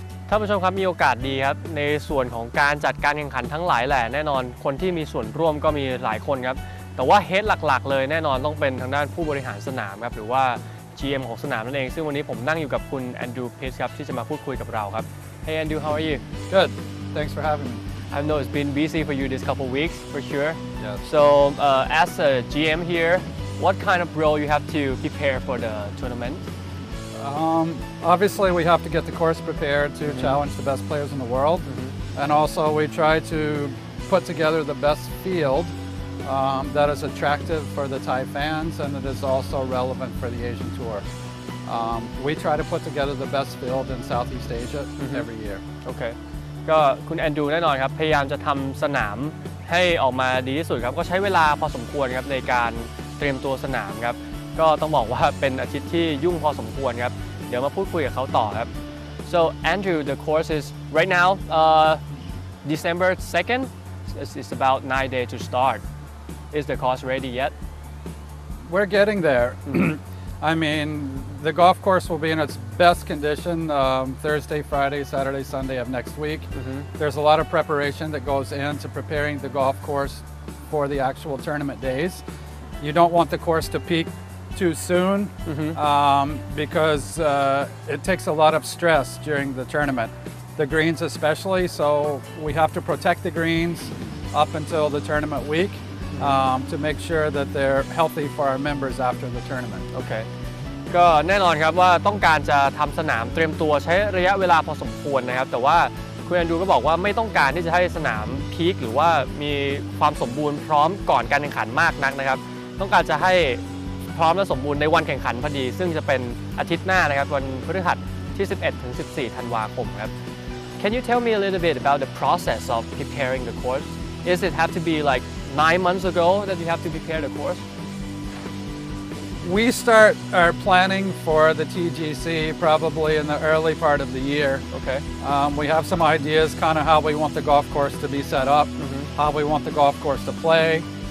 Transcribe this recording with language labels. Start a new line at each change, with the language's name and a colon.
Thai: ท่านผู้ชมครับมีโอกาสดีครับในส่วนของการจัดการแข่งขันทั้งหลายแหละแน่นอนคนที่มีส่วนร่วมก็มีหลายคนครับแต่ว่าเฮดหลักๆเลยแน่นอนต้องเป็นทางด้านผู้บริหารสนามครับหรือว่า GM ของสนามนั่นเองซึ่งวันนี้ผมนั่งอยู่กับคุณแอนดรูพิสครับที่จะมาพูดคุยกับเราครับ
English: Hey Andrew, how are you? Good. Thanks for having me. I know it's been busy for you this couple of weeks for sure. Yes. So as a GM here, what kind of role you have to prepare for the tournament? Obviously, we have to get the course prepared to challenge the best players in the world. And also, we try to put together the best field that is attractive for the Thai fans and that is also relevant for the Asian Tour. We try to put together the best field in Southeast Asia every year. Okay.
Thai: ก็คุณแอนดรูแน่นอนครับพยายามจะทำสนามให้ออกมาดีที่สุดครับก็ใช้เวลาพอสมควรครับในการเตรียมตัวสนามครับก็ต้องบอกว่าเป็นอาทิตย์ที่ยุ่งพอสมควรครับเดี๋ยวมาพูดคุยกับเขาต่อครับ
English: So Andrew, the course is right now December 2nd. It's about 9 days to start. Is the course ready yet? We're getting there. I mean, the golf course will be in its best condition Thursday, Friday, Saturday, Sunday of next week. There's a lot of preparation that goes into preparing the golf course for the actual tournament days. You don't want the course to peak too soon because it takes a lot of stress during the tournament. The greens especially, so we have to protect the greens up until the tournament week to make sure that they're healthy for our members after the tournament. Okay.
Thai: ก็แน่นอนครับว่าต้องการจะทำสนามเตรียมตัวใช้ระยะเวลาพอสมควรนะครับแต่ว่าคุณแอนดรูก็บอกว่าไม่ต้องการที่จะให้สนามพีคหรือว่ามีความสมบูรณ์พร้อมก่อนการแข่งขันมากนักนะครับต้องการจะให้พร้อมและสมบูรณ์ในวันแข่งขันพอดีซึ่งจะเป็นอาทิตย์หน้านะครับวันพฤหัสที่ 11 ถึง 14 ธันวาคมครับ
English: Can you tell me a little bit about the process of preparing the course? Is it have to be like 9 months ago that you have to prepare the course? We start our planning for the TGC probably in the early part of the year. Okay. We have some ideas kind of how we want the golf course to be set up, how we want the golf course to play.